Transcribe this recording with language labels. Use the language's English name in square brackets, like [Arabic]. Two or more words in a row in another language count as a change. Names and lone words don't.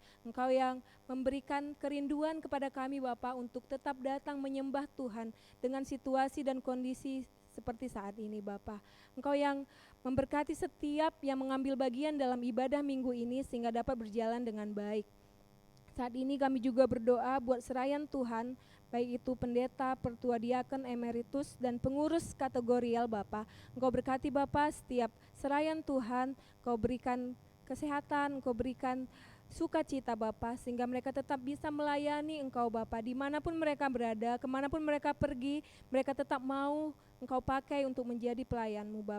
[Indonesian] Engkau yang memberikan kerinduan kepada kami Bapak untuk tetap datang menyembah Tuhan dengan situasi dan kondisi seperti saat ini Bapak. Engkau yang memberkati setiap yang mengambil bagian dalam ibadah minggu ini sehingga dapat berjalan dengan baik. Saat ini kami juga berdoa buat serayan Tuhan, baik itu pendeta, pertua diaken, emeritus, dan pengurus kategorial Bapak. Engkau berkati Bapak setiap serayan Tuhan, Engkau berikan kesehatan, Engkau berikan sukacita Bapak, sehingga mereka tetap bisa melayani Engkau Bapak, dimanapun mereka berada, kemanapun mereka pergi, mereka tetap mau Engkau pakai untuk menjadi pelayan-Mu Bapak.